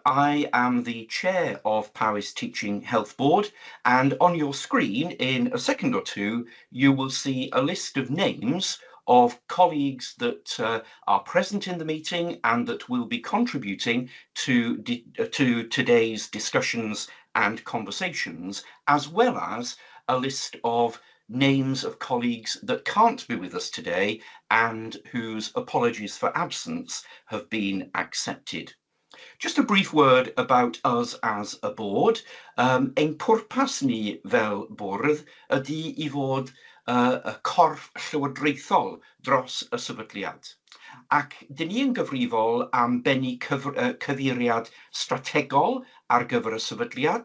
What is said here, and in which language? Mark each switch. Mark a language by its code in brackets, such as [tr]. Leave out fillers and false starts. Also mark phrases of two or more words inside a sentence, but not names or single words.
[en] I am the chair of Powys Teaching Health Board, and on your screen in a second or two, you will see a list of names of colleagues that are present in the meeting and that will be contributing to today's discussions and conversations, as well as a list of names of colleagues that can't be with us today and whose apologies for absence have been accepted. Just a brief word about us as a board. [cy] Ein pwrpas ni fel bwrdd ydy I fod y corff llywodraethol dros y sefydliad. Ac dyn ni yn gyfrifol am bennu cyfeiriad strategol ar gyfer y sefydliad.